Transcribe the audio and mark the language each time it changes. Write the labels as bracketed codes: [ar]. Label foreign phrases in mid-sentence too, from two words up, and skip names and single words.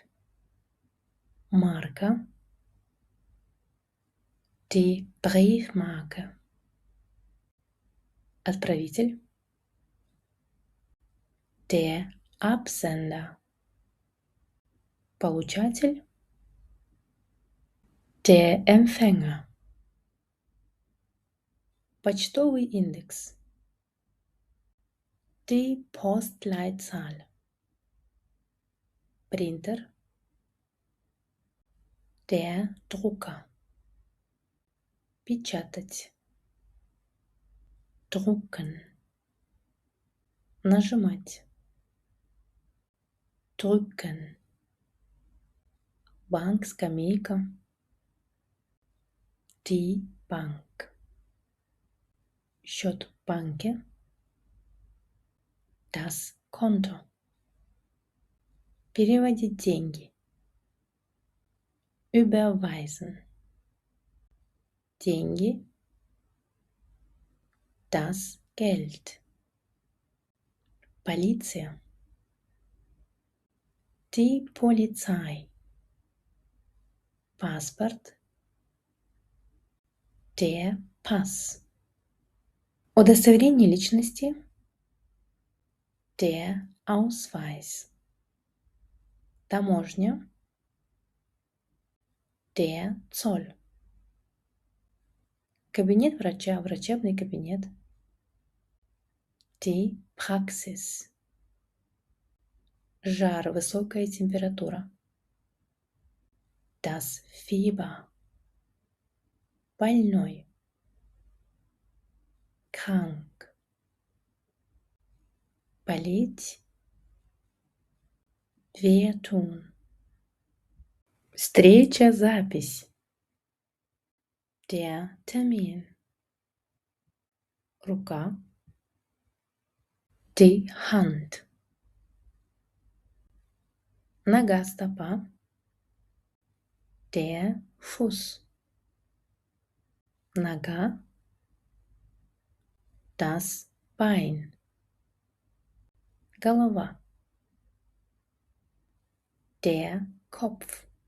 [de] Марка. Die Briefmarke. Отправитель. Der Absender. Получатель. Der Empfänger. [ru] Почтовый индекс. [de] Die Postleitzahl. Принтер. Der Drucker. [ru] Печатать. Drucken. Нажимать. Drücken. Банк, скамейка. [de] Die Bank. [ru] Счет в банке. [de] Das Konto. [ru] Переводить деньги. [de] Überweisen. Деньги. Das Geld. Полиция. Die Polizei. Паспорт. Der Pass. [ru] Удостоверение личности. [de] Der Ausweis. Таможня. Der Zoll. [ru] Кабинет врача, врачебный кабинет. [de] Die Praxis. [ru] Жар, высокая температура. [de] Das Fieber. [ru] Больной. [de] Krank. Болеть. [ru] Wehtun. Встреча, запись. [de] Der Termin. Рука. Die Hand. [ru] Нога, стопа. [de] Der Fuß. Нога. Das Bein. Голова. Der Kopf.